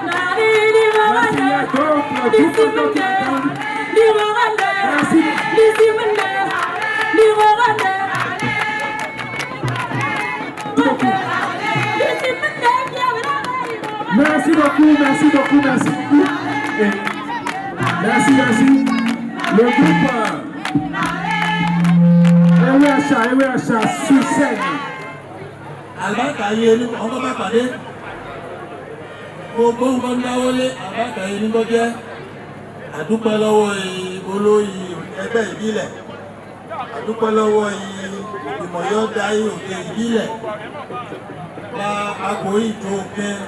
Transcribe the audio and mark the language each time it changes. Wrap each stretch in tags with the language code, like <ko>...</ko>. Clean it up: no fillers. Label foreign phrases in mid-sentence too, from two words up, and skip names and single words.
<fr>Merci beaucoup, merci beaucoup, merci beaucoup. Merci, merci. Le groupe EWH sur scène.</fr> <yo>Àlùbáríkà yìí ẹni ọkọ bá pàdé gbogbo nǹkan dáwọlé àlùbáríkà yìí ní gbọ́jẹ́ àdúpẹ́ lọ́wọ́ olóyè ẹgbẹ́ ìbílẹ̀ àdúpẹ́ lọ́wọ́ ìgbìmọ̀ yóò darí òkè ìbílẹ̀ bá agbo ìjọ òkè</yo>